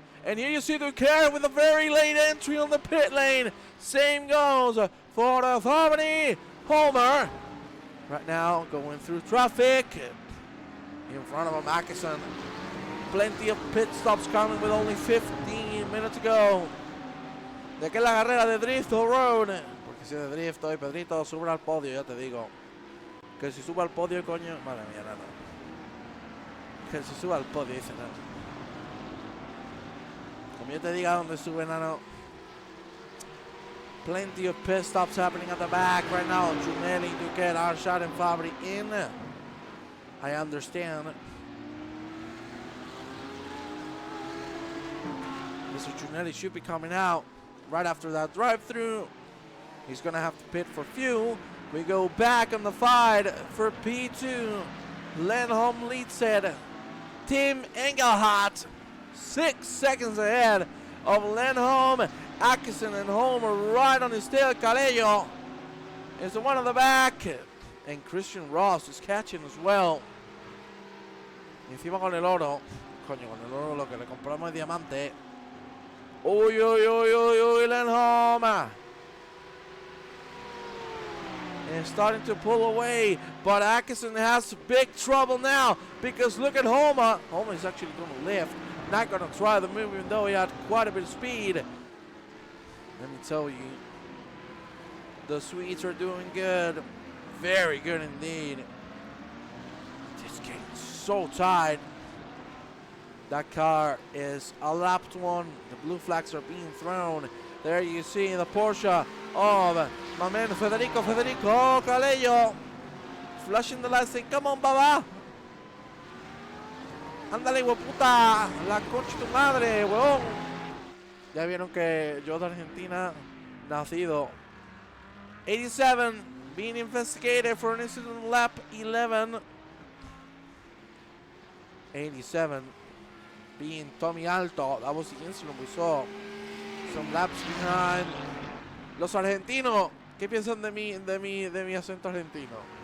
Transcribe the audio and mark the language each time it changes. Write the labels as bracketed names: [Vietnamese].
[English] And here you see Duquette with a very late entry on the pit lane. Same goes for Fabri. Homer. Right now going through traffic. In front of him, Atkinson. Plenty of pit stops coming with only 15 minutes to go. [Spanish] De que la carrera de Drift o Road. Porque si de Drift hoy Pedrito sube al podio, ya te digo. Que si suba al podio, coño. Madre mía, nada. Que si suba al podio, dice nada. Como yo te diga dónde sube, nano. [English] Plenty of pit stops happening at the back right now. Giornelli, Duquette, Arshad, and Fabri in. I understand. Mr. Giornelli should be coming out right after that drive-through. He's going to have to pit for fuel. We go back on the fight for P2. Lindholm leads it. Tim Engelhardt 6 seconds ahead of Lindholm. Atkinson and Homer right on his tail. Calello is the one on the back. And Christian Ross is catching as well. [Spanish] Encima con el oro. Coño, con el oro lo que le compramos es diamante. Uy, Lindholm. [English] And starting to pull away, but Atkinson has big trouble now because look at Homer. Homer is actually going to lift, not going to try the move even though he had quite a bit of speed. Let me tell you, the Swedes are doing good, very good indeed. This game is so tight. That car is a lapped one. The blue flags are being thrown. There you see the Porsche of my man Federico Calello. Flashing the lights saying, come on, baba. [Spanish] Ándale, hueputa. La concha tu madre, huevón. Ya vieron que yo de Argentina, nacido. [English] 87 being investigated for an incident on lap 11. 87 being Tommy Alto. That was the incident we saw. Some laps behind. [Spanish] Los argentinos, ¿qué piensan de mi acento argentino?